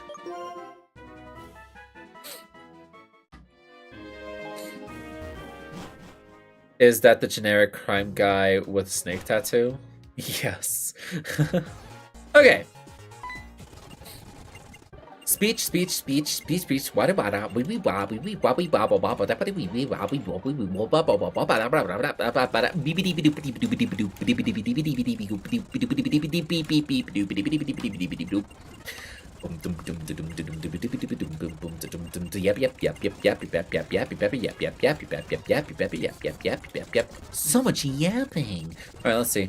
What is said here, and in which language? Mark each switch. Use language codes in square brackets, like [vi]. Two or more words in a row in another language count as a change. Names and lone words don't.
[en] Is that the generic crime guy with snake tattoo? Yes. Okay. Speech. Wada wada. Wee wee wah. Wee wee wah. Wee wah wah wah. Da ba wee wee wah. Wee wah wee wah wah wah wah wah. Ba da ba da ba da ba da. Beep beep beep beep beep beep beep beep beep beep beep beep beep beep beep beep beep beep. So much yapping. Alright, let's see.